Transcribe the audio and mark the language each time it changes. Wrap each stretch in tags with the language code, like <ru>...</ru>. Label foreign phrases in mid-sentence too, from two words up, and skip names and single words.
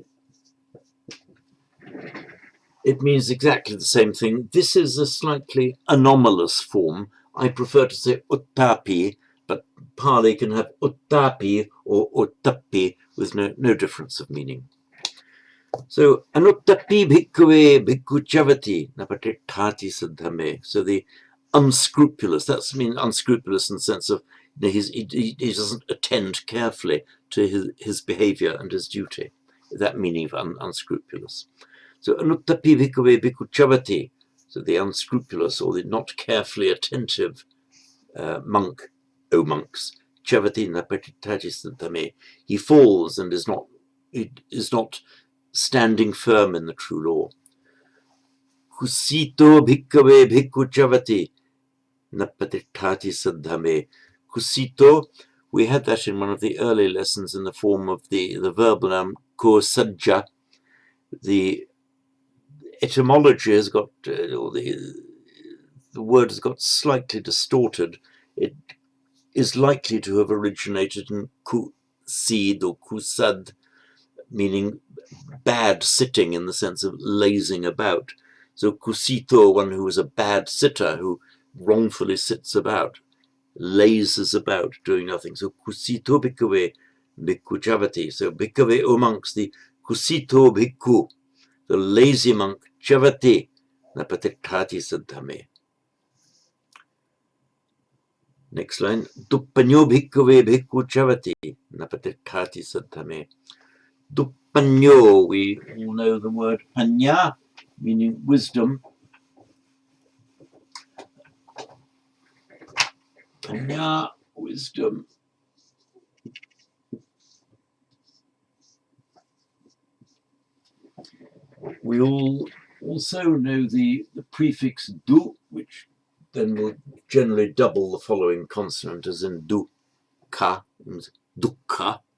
<en>It means exactly the same thing. This is a slightly anomalous form. I prefer to say uttapi, but Pali can have uttapi or uttappi, with no difference of meaning.</en> <pi>So anuttappi bhikkhave bhikkhuchavati napatiṭṭhati siddhame.</pi> <en>So the unscrupulous, that's mean unscrupulous in the sense of he doesn't attend carefully to his behavior and his duty. That meaning of unscrupulous.</en> <pi>So anuttappi bhikkhave bhikkhuchavati,</pi> <en>so the unscrupulous or the not carefully attentive monk, O monks,</en> <pi>chavati napatiṭṭhati siddhame,</pi> <en>he falls and is not standing firm in the true law.</en> <pi>Kusito bhikkhave bhikkhuchavati napatiṭṭhati siddhame.</pi> <en>Kusito, we had that in one of the early lessons in the form of the verbal noun kusajja. The etymology has got, or the word has got slightly distorted. It is likely to have originated in kusid or kusad, meaning bad sitting in the sense of lazing about. So kusito, one who is a bad sitter, who wrongfully sits about, lazes about, doing nothing.</en> <pi>So kusito bhikkhave bhikkhuchavati. So bhikkhave,</pi> <en>O monks, the</en> <pi>kusito bhikkhu,</pi> <en>the lazy monk,</en> <pi>chavati napatiṭṭhati siddhame.</pi> <en>Next line,</en> <pi>duppanyo bhikkhave bhikkhuchavati napatiṭṭhati siddhame.</pi> <en>Duppanyo, we all know the word panya, meaning wisdom. Panya, wisdom. We all also know the prefix du, which then will generally double the following consonant, as in dukkha and dukkha.</en>